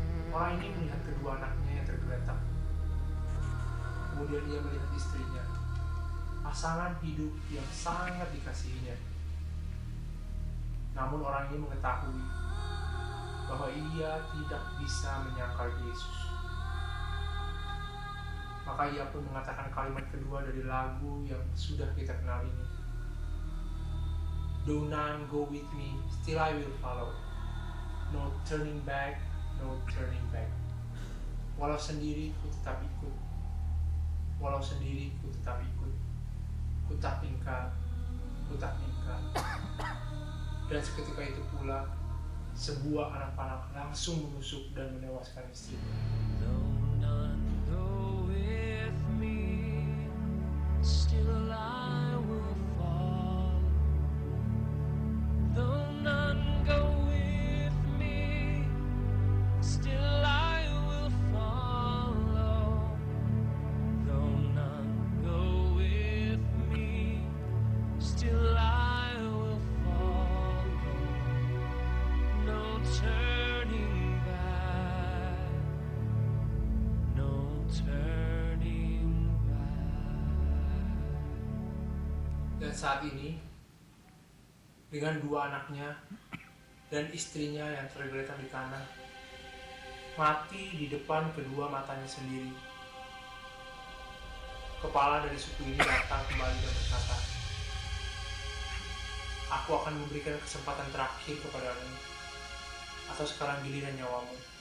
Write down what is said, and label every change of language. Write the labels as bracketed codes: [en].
[id] Orang ini melihat kedua anaknya yang tergeletak. Kemudian ia melihat istrinya, pasangan hidup yang sangat dikasihinya. Namun orang ini mengetahui bahwa ia tidak bisa menyangkal Yesus. Maka ia pun mengatakan kalimat kedua dari lagu yang sudah kita kenal ini. [en] Do not go with me, still I will follow. No turning back, no turning back. [id] Walau sendiri, ku tetap ikut. Walau sendiri, ku tetap ikut. Ku tak ingkar. Dan seketika itu pula, sebuah anak panah langsung menusuk dan menewaskan istrinya. [en] Still I will fall. Though none go with me, still I will follow. Though none go with me, still I will follow. No turning back, no turning. [id] Dan saat ini, dengan dua anaknya dan istrinya yang tergeletak di tanah, mati di depan kedua matanya sendiri, kepala dari suku ini datang kembali dan berkata, aku akan memberikan kesempatan terakhir kepadamu, atau sekarang giliran nyawamu.